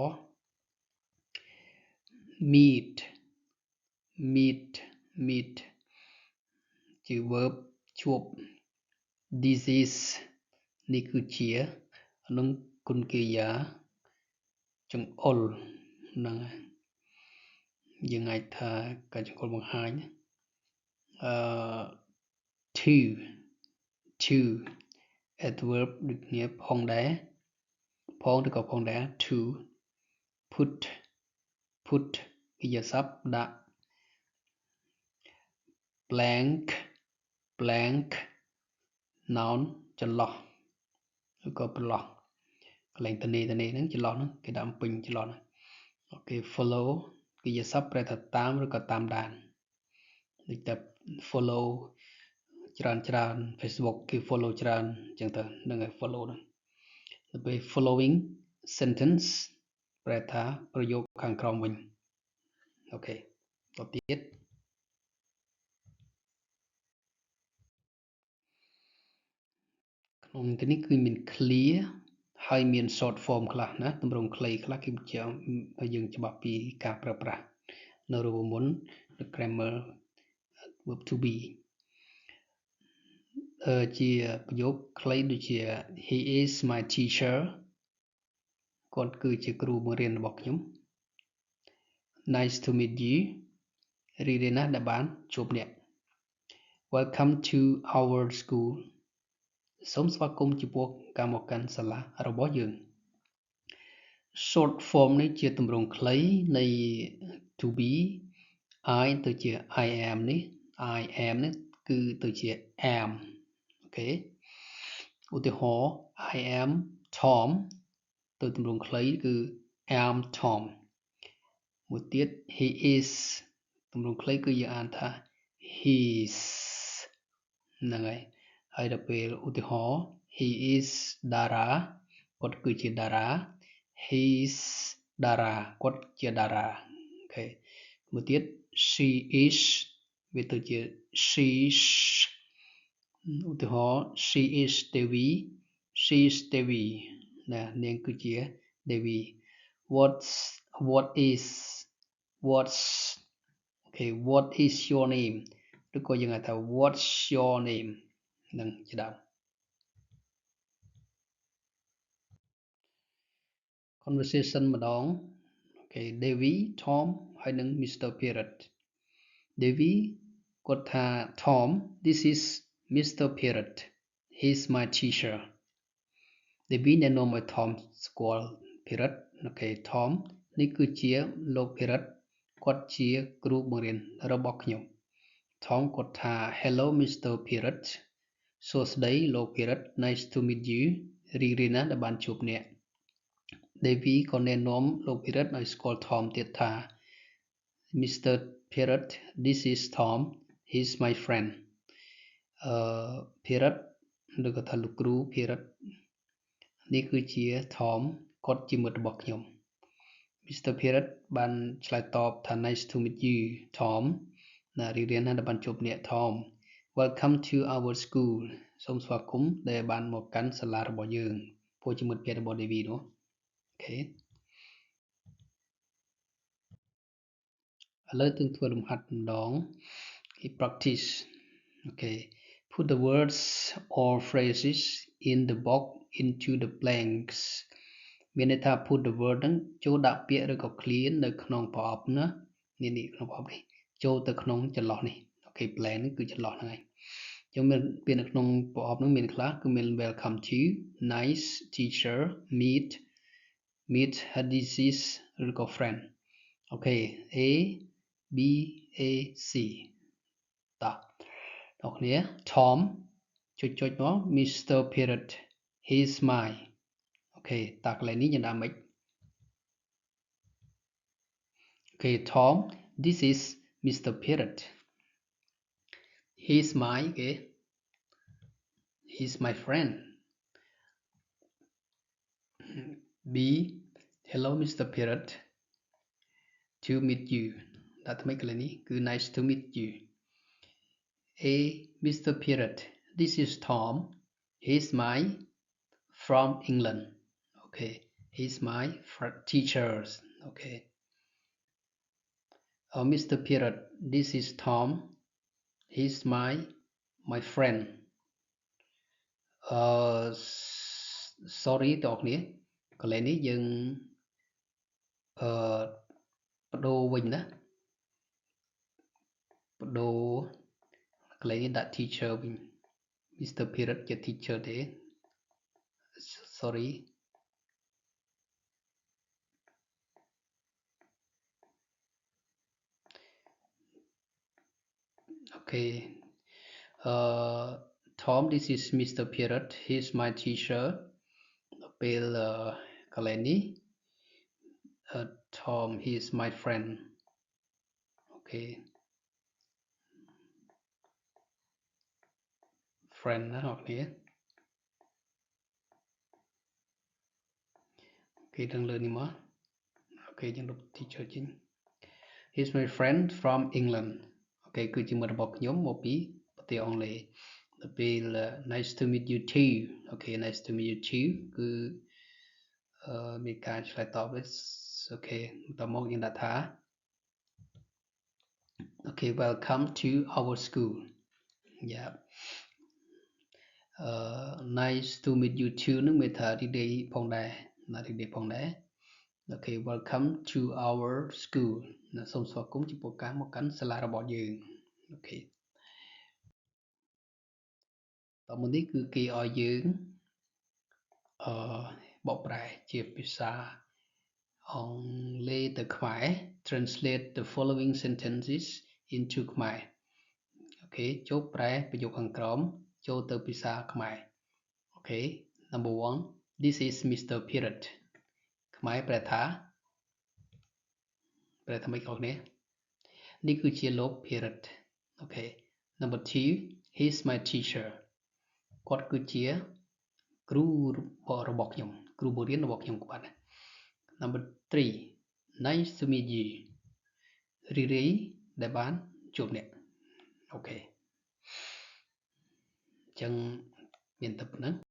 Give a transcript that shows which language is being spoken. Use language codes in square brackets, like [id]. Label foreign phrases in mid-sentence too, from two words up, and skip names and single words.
[km] meet ជា verb ជួប disease នេះគឺជានឹងគុណកិរិយាចង្អុលហ្នឹងយើងអាចថាការចង្អុលបង្ហាញ [en] to adverb [km] ដូចគ្នាផងដែរផងឬក៏ផងដែរ [en] to put [km] កិរិយាសព្ទដាក់ [en] blank noun [km] ចន្លោះឬក៏ប្រឡោះកន្លែងតនេហ្នឹងចន្លោះហ្នឹងគេដាក់ពេញចន្លោះហ្នឹងអូខេ follow កិរិយាសព្ទប្រែថាតាមឬក៏តាមដានដូចតែ follow ច្រើន Facebook គេ follow ច្រើនអញ្ចឹងទៅនឹងឲ្យ follow ហ្នឹងទៅពេល [en] following sentence [km] ប្រែថាប្រយោគខាងក្រោមវិញអូខេតទៀត ក្នុងទីនេះគឺមាន clear ហើយមាន [en] short form [km] ខ្លះណាទម្រង់ខ្លីខ្លះគឺយើងច្បាប់ពីការប្រើប្រាស់នៅរូបមន្ត [en] grammar verb to be [km] ជាប្រយោគខ្លីដូចជា [en] he is my teacher [km] គាត់គឺជាគ្រូបង្រៀនរបស់ ខ្ញុំ [en] nice to meet you [km] រីករាយណាស់ដែលបានជួបអ្នក [en] welcome to our school [km] សូមស្វាគមន៍ចំពោះការមកកាន់សាលារបស់យើង [en] short form [km] នេះជាទម្រង់ ខ្លីនៃ [en] to be I [km] ទៅជា [en] I am [km] នេះគឺទៅជា am អូខេឧទាហរណ៍ [en] I am Tom [km] ទៅទម្រង់ខ្លីគឺ [en] am Tom [km] មួយទៀត [en] he is [km] ទម្រង់ខ្លីគឺយើងអានថា his ហ្នឹងហើយដល់ពេលឧទាហរណ៍ [en] he is Dara [km] គាត់គឺជាតារា [en] his Dara [km] គាត់ជាតារាអូខេមួយទៀត [en] she is [km] វាទៅជា she's ឧទាហរណ៍ [en] she is Devi [km] ណានាងគឺជា Devi [en] what is your name [km] ឬក៏យើងហៅថា [en] what's your name [km] នឹងជាដើម conversation ម្ដងអូខេ Devi Tom ហើយនិង Mr. [en] Parrot Devi [km] គាត់ថា [en] Tom this is Mr. [km] Parrot [en] he's my teacher [km] Devi ណែនាំឲ្យ Tom ស្គាល់ Parrot អូខេ Tom នេះគឺជាលោក Parrot គាត់ជាគ្រូបង្រៀនរបស់ខ្ញុំ Tom គាត់ថា [en] hello Mr. [km] Parrot សួស្តីលោក Parrot [en] nice to meet you [km] រីករាយណាស់ដែលបានជួបអ្នក Devi ក៏ណែនាំលោក Parrot ឲ្យស្គាល់ Tom ទៀតថា Mr. Parrot [en] this is Tom he's my friend [km] Parrot ឬក៏ថាលោកគ្រូ Parrot នេះគឺជា Tom គាត់ជាមិត្តរបស់ខ្ញុំ Mr. Parrot បានឆ្លើយតបថា [en] nice to meet you [km] Tom ណារីករាយណាស់ដែលបានជួបអ្នក Tom [en] welcome to our school [km] សូមស្វាគមន៍ដែលបានមកកាន់សាលារបស់យើងពួកជាមិត្តភក្តិរបស់ Devi នោះ okay ឥ ឡូវយើងធ្វើលំហាត់ម្ដង [en] practice okay put the words or phrases in the box into the blanks [km] មានន័យថា [en] put the word [km] ហ្នឹងចូលដាក់ពាក្យឬក៏ clear នៅក្នុងប្រអប់ណានេះក្នុងប្រអប់នេះចូលទៅក្នុងចន្លោះនេះ [en] okay blank [km] នេះគឺចន្លោះហ្នឹងឯងយើងមានពាក្យនៅក្នុងប្រអប់ហ្នឹងមានខ្លះគឺមាន [en] welcome to nice teacher meet hadithis [km] ឬក៏ [en] friend okay A B A C [km] តោះអ្នកគ្នា Tom ចុចមក Mr. Parrot [en] he's mine [km] អូខេតើកន្លែងនេះយើងដាក់ម៉េច [en] Okay Tom this is Mr. Parrot he's mine okay he's my friend B hello Mr. Parrot to meet you [km] ដាក់ថ្មីកន្លែងនេះគឺ [en] nice to meet you A Mr. Parrot this is Tom he's my from England okay he's my teacher okay Mr. Parrot this is Tom he's my friend sorry [km] បងប្អូនកន្លែងនេះយើងបដូរវិញណាបដូរកន្លែងនេះដាក់ teacher វិញ Mr. [en] Parrot ជា teacher ទេ sorry okay Tom this is Mr. Parrot he's my teacher [km] ពេលកន្លែងនេះ [en] Tom he is my friend okay friend [km] ណាបងប្អូនគេ ទាំងលើនេះមកអូខេយើងលុប teacher ចេញ [en] he's my friend from England [km] អូខេគឺជាមិត្តរបស់ខ្ញុំមកពីប្រទេសអង់គ្លេសដល់ពេល [en] nice to meet you too [km] អូខេ [en] nice to meet you too [km] គឺមានការឆ្លើយតបវិញអូខេបន្តមកយើងដាក់ថា [en] okay welcome to our school yeah nice to meet you too [km] នឹងមានថារីករាយផងដែរណារីករាយផងដែរ [en] okay welcome to our school [km] ណាសូមស្វាគមន៍ចំពោះការមកកាន់សាលារបស់យើងអូខេ តមកនេះគឺគេឲ្យយើងបកប្រែជាភាសាអង់គ្លេសទៅខ្មែរ [en] translate the following sentences into [km] ខ្មែរអូខេចូលប្រែប្រយោគខាងក្រោមចូលទៅភាសាខ្មែរអូខេ [en] number 1 this is Mr. [km] Parrot ខ្មែរប្រែថាម៉េចបងប្អូននេះគឺជាលោក Parrot អូខេ [en] number 2 he's my teacher [km] គាត់គឺជាគ្រូរបស់ខ្ញុំគ្រូបង្រៀនរបស់ខ្ញុំបាទ [en] number 3 nice to meet you [km] រីករាយដែលបានជួបអ្នកអូខេអញ្ចឹងមានតែប៉ុណ្្នឹង